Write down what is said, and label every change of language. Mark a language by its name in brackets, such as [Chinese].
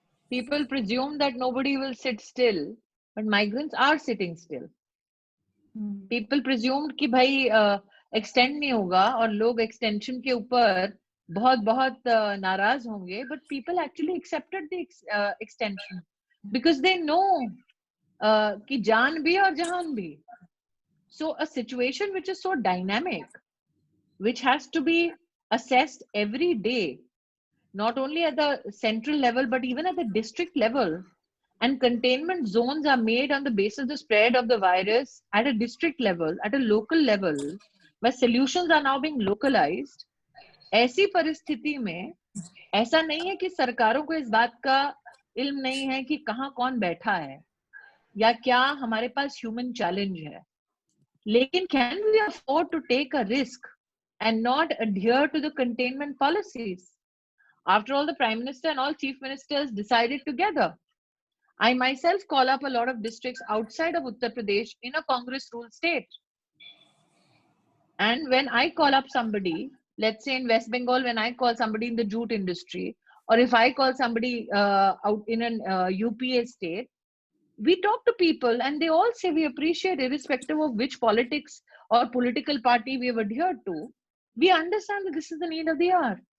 [English] People presume that nobody will sit still, but migrants are sitting still. People presumed [Hindi] कि भाई extend नहीं होगा और लोग extension के ऊपर बहुत नाराज होंगे, [English] but people actually accepted the extension because they know [Hindi] कि जान भी और जहान भी. [English] So a situation which is so dynamic, which has to be assessed every day, not only at the central level, but even at the district level, and containment zones are made on the basis of the spread of the virus at a district level, at a local level, where solutions are now being localized. [Hindi] ऐसी परिस्थिति में ऐसा नहीं है कि सरकारों को इस बात का इल्म नहीं है कि कहाँ कौन बैठा है या क्या हमारे पास ह्यूमन चैलेंज है, लेकिन [English] can we afford to take a risk and not adhere to the containment policies? After all, the Prime Minister and all Chief Ministers decided together. I myself call up a lot of districts outside of Uttar Pradesh in a Congress-ruled state. And when I call up somebody, let's say in West Bengal, when I call somebody in the jute industry, or if I call somebody out in an UPA state, we talk to people and they all say we appreciate, irrespective of which politics or political party we have adhered to, we understand that this is the need of the hour.